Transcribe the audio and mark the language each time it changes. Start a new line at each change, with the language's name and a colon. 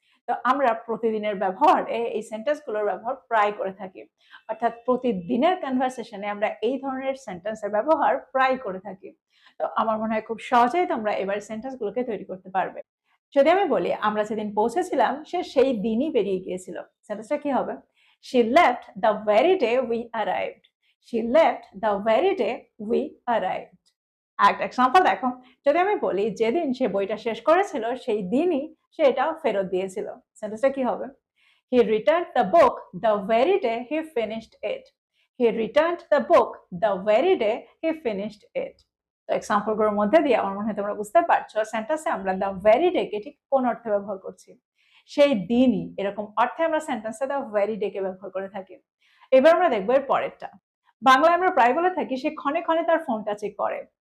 Bangla: তো আমরা প্রতিদিনের ব্যবহারে এই সেন্টেন্সগুলোর ব্যবহার প্রায় করে থাকি। অর্থাৎ প্রতিদিনের কনভারসেশনে আমরা এই ধরনের সেন্টেন্সের ব্যবহার প্রায় করে থাকি। তো আমার মনে হয় খুব সহজেই তোমরা এবার সেন্টেন্সগুলোকে তৈরি করতে পারবে। যদি আমি বলি আমরা যেদিন পৌঁছেছিলাম সে সেই দিনই বেরিয়ে গিয়েছিল, সেন্টেন্সটা কি হবে?
English: She left the very day we arrived. She left the very day we arrived.
Bangla: একটা এক্সাম্পল দেখো, যদি আমি বলি যেদিন সে বইটা শেষ করেছিল সেই দিনই সে এটা ফেরত দিয়েছিল, সেন্টেন্সটা কি হবে?
English: He returned the book the very day he finished it. He returned the book the very day he finished it.
Bangla: তো এক্সাম্পলগুলোর মধ্যে দিয়ে আমার মনে হয় তোমরা বুঝতে পারছো সেন্টেন্সে আমরা
English: the very day
Bangla: কে ঠিক কোন অর্থে ব্যবহার করছি। সেই দিনই এরকম অর্থে আমরা সেন্টেন্সে
English: the very day
Bangla: কে ব্যবহার করে থাকি। এবার আমরা দেখবো এর পরেরটা। বাংলায় আমরা প্রায় বলে থাকি সে ক্ষণে ক্ষণে তার ফোনটা চেক করে।